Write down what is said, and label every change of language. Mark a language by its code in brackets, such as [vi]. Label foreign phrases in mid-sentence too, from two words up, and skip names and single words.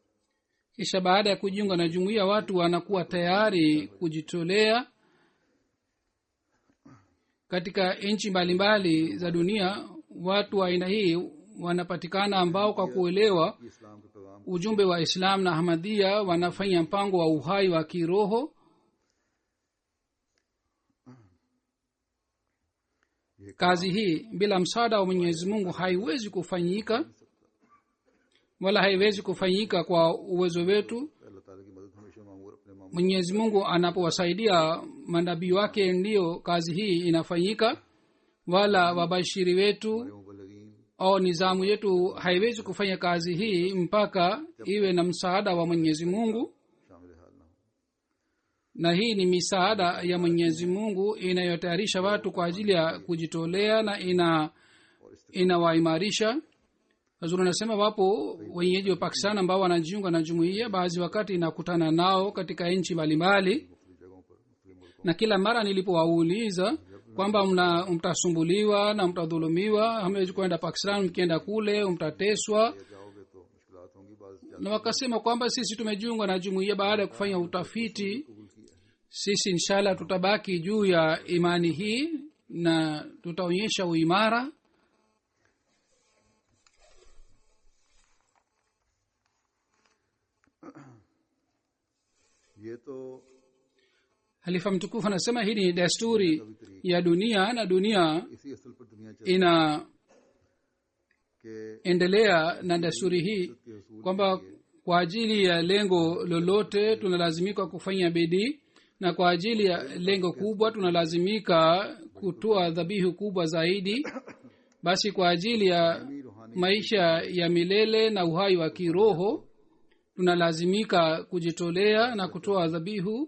[sw] Kisha baada ya kujiunga na jumuiya, watu wanakuwa tayari kujitolea. Katika nchi mbalimbali za dunia watu wa aina hii wanapatikana ambao kwa kuelewa [ur] کہ اسلام کے پیغام [sw] ujumbe wa Islam na Ahmadiyya wanafanya mpango wa uhai wa kiroho. Kazi hii bila msaada wa Mwenyezi Mungu haiwezi kufanyika, wala haiwezi kufanyika kwa uwezo wetu. [ur] اللہ تعالیٰ کی مدد ہمیشہ مانگو اور اپنے معمول [sw] Mwenyezi Mungu anapowasaidia manabii wake ndiyo kazi hii inafanyika, wala wabashiri wetu [ur] مبلغین [sw] au nizamu yetu haiwezi kufanya kazi hii mpaka iwe na msaada wa Mwenyezi Mungu. [ur] شامل حال نہ ہو. [sw] Na hii ni misaada ya Mwenyezi Mungu inayotayarisha watu kwa ajili ya kujitolea na inawaimarisha. Hazur anasema wapo wenyeji wa Pakistan ambao wanajiunga na jumuiya, baadhi wakati inakutana nao katika nchi mbalimbali, [ur] مختلف جگہوں پر مختلف ملکوں [sw] na kila mara nilipowauliza kwamba mtasumbuliwa na mtadhulumiwa, hamwezi kwenda Pakistan, mkienda kule mtateswa, [ur] میں جاؤ گے تو مشکلات [sw] na wakasema kwamba sisi tumejiunga na jumuiya baada ya kufanya utafiti, sisi inshallah tutabaki juu ya imani hii na tutaonyesha uimara. [ur] یہ تو [sw] halifa mtukufu anasema hii ni desturi ya dunia, na dunia [ur] اسی اصل پر دنیا چل [sw] inaendelea na desturi hii kwamba kwa ajili ya lengo lolote tunalazimika kufanya bidii, na kwa ajili ya lengo kubwa tunalazimika kutoa dhabihu kubwa zaidi. Basi kwa ajili ya maisha ya milele na uhai wa kiroho tunalazimika kujitolea na kutoa dhabihu.